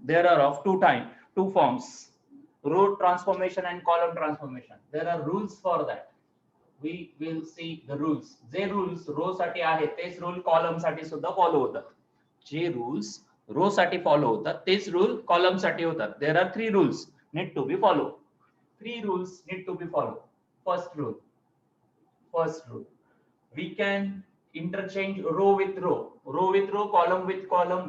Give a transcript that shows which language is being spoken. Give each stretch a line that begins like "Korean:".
English: There are of two forms, row transformation and column transformation. There are rules for that. We will see the rules.
Marathi: जे rules row साठी आहेत तेच rule column साठी सुद्धा follow होतात. जे rules row साठी फॉलो होतात तेच rule column साठी होतात.
English: There are three rules need to be followed. Three rules need to be followed. First rule, we can interchange row with row, column with column.